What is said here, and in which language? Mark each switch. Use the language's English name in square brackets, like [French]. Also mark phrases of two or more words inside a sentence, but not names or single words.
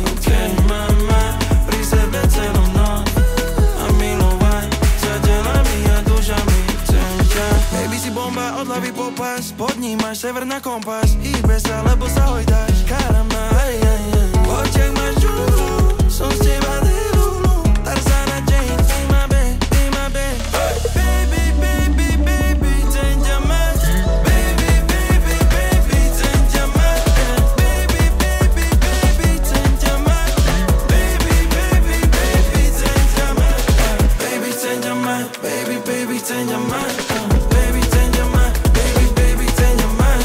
[Slovak] Chcem ma mať pri sebe celú noc a milovať sa telami a dušami. Chcem ťa. Baby, si bomba od hlavy po pás, pod ním máš sever na kompas. Hýbe sa, lebo sa hojdáš, karama, aj, aj, aj. V očiach máš džunglu, som z teba delulu. [English] Tarzana Jane, be my babe, be my babe. Baby, baby, baby, [Slovak] chcem ťa mať. [English] Baby, baby, baby, [Slovak] chcem ťa mať. [English] Baby, baby, baby, [Slovak] chcem ťa mať. [English] Baby, baby, baby, [Slovak] chcem ťa mať. Baby, chcem ťa mať. [English] Baby, baby, [Slovak] chcem ťa mať. Baby, chcem ťa mať. [English] Baby, baby, [Slovak] chcem ťa mať.